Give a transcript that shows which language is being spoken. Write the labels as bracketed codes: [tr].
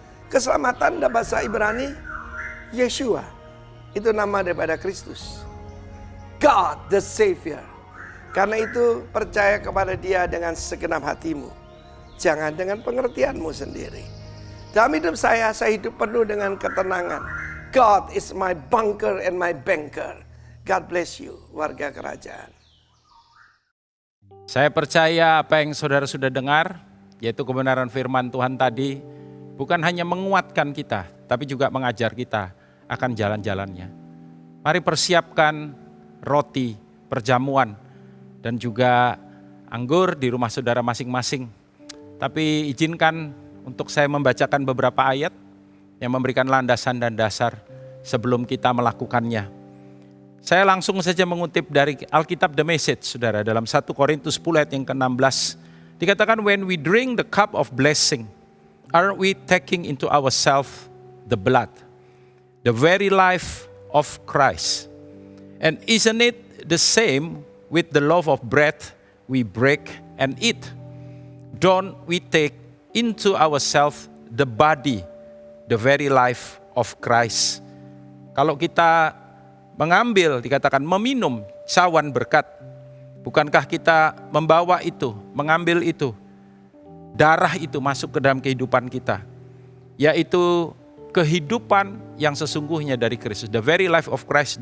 [id] Keselamatan dalam bahasa Ibrani Yeshua, itu nama daripada Kristus. [en] God the Savior. [id] Karena itu percaya kepada Dia dengan segenap hatimu. Jangan dengan pengertianmu sendiri. Dalam hidup saya hidup penuh dengan ketenangan. [en] God is my bunker and my banker. God bless you, [id] warga kerajaan. Saya percaya apa yang saudara sudah dengar, yaitu kebenaran firman Tuhan tadi, bukan hanya menguatkan kita, tapi juga mengajar kita akan jalan-jalannya. Mari persiapkan roti, perjamuan, dan juga anggur di rumah saudara masing-masing. Tapi izinkan untuk saya membacakan beberapa ayat yang memberikan landasan dan dasar sebelum kita melakukannya. Saya langsung saja mengutip dari Alkitab The Message, saudara, dalam 1 Korintus 10 ayat yang ke-16. Dikatakan, [en] when we drink the cup of blessing, aren't we taking into ourselves the blood, the very life of Christ? And isn't it the same with the loaf of bread we break and eat? Don't we take into ourselves the body, the very life of Christ? [id] Kalau kita mengambil, dikatakan meminum cawan berkat, bukankah kita membawa itu, mengambil itu, darah itu masuk ke dalam kehidupan kita, yaitu kehidupan yang sesungguhnya dari Kristus, [en] the very life of Christ.